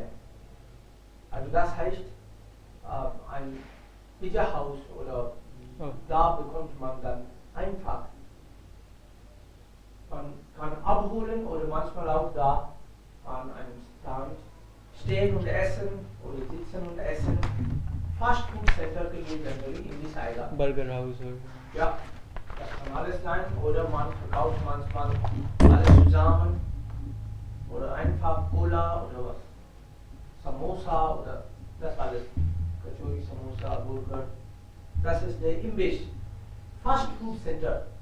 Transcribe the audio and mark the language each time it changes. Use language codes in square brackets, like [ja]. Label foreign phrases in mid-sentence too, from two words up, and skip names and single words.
[de] Also das heißt, ein Pizzahaus oder Oh. da bekommt man dann einfach. Man kann abholen oder manchmal auch da an einem Stand stehen und essen oder sitzen und essen. [en] Fast Food Center [hi] के लिए generally Imbiss आएगा. [de] Burger House. Ja, das kann alles sein oder man verkauft manchmal alles zusammen oder einfach Cola oder was. Samosa oder das alles. Kachori, Samosa, Burger. Das ist der Imbiss. [en] Fast Food Center.